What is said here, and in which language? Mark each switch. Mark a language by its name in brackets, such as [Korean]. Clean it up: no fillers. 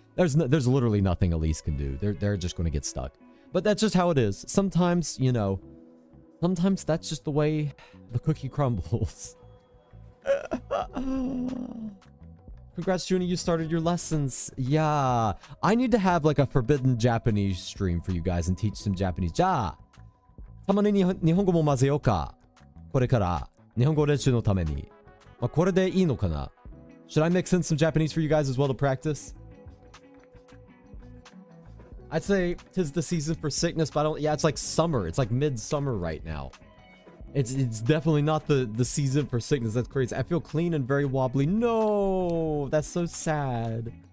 [English] There's literally nothing Elise can do. They're just going to get stuck. But that's just how it is. Sometimes, you know, sometimes that's just the way the cookie crumbles. Congrats, Junie, you started your lessons. Yeah. I need to have like a forbidden Japanese stream for you guys and teach some Japanese. [Japanese] じゃあ、たまに日本語も混ぜようか。これから日本語練習のために。まあ、これでいいのかな? [English] Should I mix in some Japanese for you guys as well to practice? I'd say 'tis the season for sickness, but I don't... Yeah, it's like summer. It's like midsummer right now. It's definitely not the season for sickness. That's crazy. I feel clean and very wobbly. No, that's so sad.